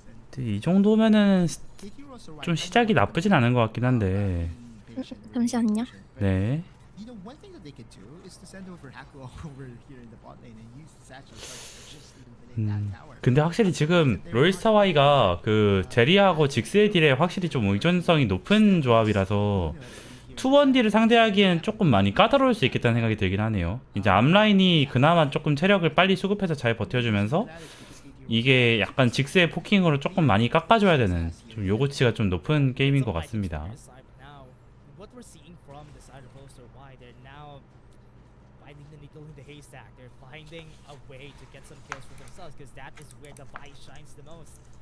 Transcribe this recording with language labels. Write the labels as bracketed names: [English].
[Korean] 근데 이 정도면은 좀 시작이 나쁘진 않은 것 같긴 한데. 잠시만요. 네. [English] You know, one thing that they could do is to send over Haku over here in the bot lane and use the satchel for just eliminating that tower. [Korean] 근데 확실히 지금 롤스타와이가 그 제리하고 직스의 딜에 확실히 좀 의존성이 높은 조합이라서 2-1D를 상대하기엔 조금 많이 까다로울 수 있겠다는 생각이 들긴 하네요. 이제 앞라인이 그나마 조금 체력을 빨리 수급해서 잘 버텨주면서 이게 약간 직스의 포킹으로 조금 많이 깎아줘야 되는 좀 요구치가 좀 높은 게임인 것 같습니다. [English] What we're seeing from the side of Kt.Ry, they're now finding the needle in the haystack. They're finding a way to get some kills for themselves because that is where the Vice shines the most.